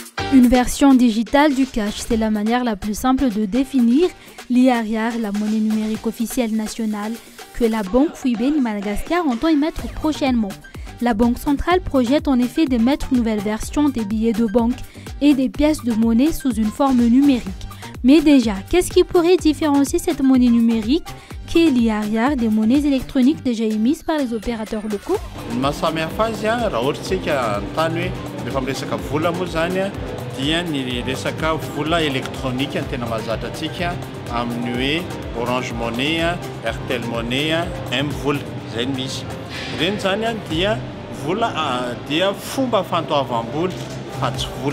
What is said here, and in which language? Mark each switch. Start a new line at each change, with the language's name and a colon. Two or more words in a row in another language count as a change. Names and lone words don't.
French: Une version digitale du cash, c'est la manière la plus simple de définir l'IARIAR, la monnaie numérique officielle nationale, que la Banque Fouibé Madagascar entend émettre prochainement. La Banque centrale projette en effet d'émettre une nouvelle version des billets de banque et des pièces de monnaie sous une forme numérique. Mais déjà, qu'est-ce qui pourrait différencier cette monnaie numérique qu'est l'IARIAR des monnaies électroniques déjà émises par les opérateurs locaux?
Malagasy: Dia ny resaka vola elektronika ny tena mahazatra antsika amin'ny hoe Orange Money, Airtel Money, M-vola zay ny misy. Ireny zany dia vola dia fomba fandoavam-bola fa tsy vola.